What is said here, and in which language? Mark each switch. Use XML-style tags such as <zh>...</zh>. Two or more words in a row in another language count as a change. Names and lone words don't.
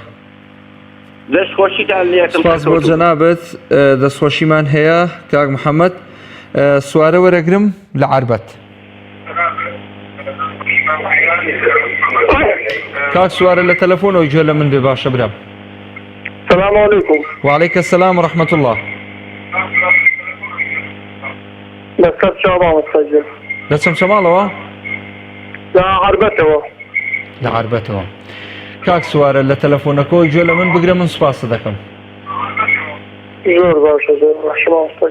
<ckb>دەستخۆشیتان لێکم. سپاس بۆ جەنابەت، دەستخۆشیمان هەیە کاک محەممەد. سوارە وەرەگرم لە عاربەت. کاک سوارە لە تەلەفۆنەوەی گوێ لە من بێ باشە برام.</ckb> <ar>السلام عليكم. وعليك السلام ورحمة الله.</ar> <ckb>لەسەر چاوەوە سەجل لە چەمچەماڵەوە؟ لە عاربەتەوە. لە عاربەتەوە. کاک سوارە لە تەلەفۆنەکەەوەی گوێ لە من بگرە من سوپاسە دەکەم. زۆر باشە زۆر باشە مامۆستا.</ckb>